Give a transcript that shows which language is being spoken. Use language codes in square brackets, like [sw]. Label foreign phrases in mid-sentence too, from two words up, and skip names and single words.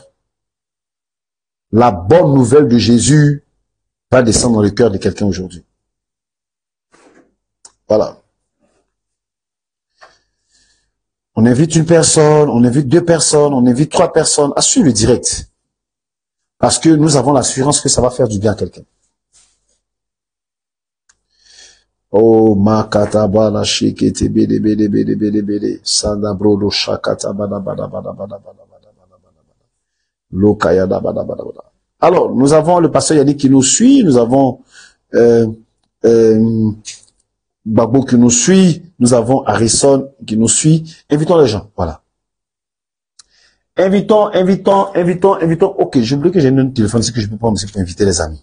[fr] La bonne nouvelle de Jésus va descendre dans le cœur de quelqu'un aujourd'hui. Voilà. On invite une personne, on invite 2 personnes, on invite 3 personnes à suivre le direct. Parce que nous avons l'assurance que ça va faire du bien à quelqu'un. Oh, makata bala shikete bede bede bede bede bede sanda brodo shakata bada bada bada bada bada bada bada lokaya da bada bada bada. Alors, nous avons le pasteur Yannick qui nous suit, nous avons Babo qui nous suit, nous avons Harrison qui nous suit. Invitons les gens, voilà. Invitons. Ok, j'oublie que j'ai un téléphone ici que je peux prendre aussi pour inviter les amis.